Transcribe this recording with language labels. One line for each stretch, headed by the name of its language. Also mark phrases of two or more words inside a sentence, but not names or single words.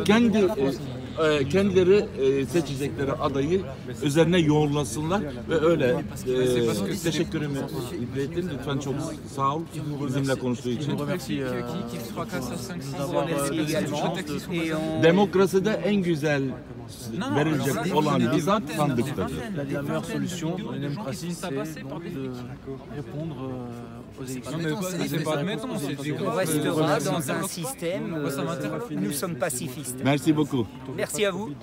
Turkish: Kendileri seçecekleri adayı üzerine yoğunlasınlar ve öyle teşekkürümü iletin. Lütfen çok sağ ol bizimle konuştuğu için. Demokraside en güzel verilecek olan bizzat sandıktadır.
French: La meilleure solution dans la démocratie, c'est donc de répondre aux élections. On restera dans un système, nous sommes pacifistes. Merci beaucoup. Merci à vous.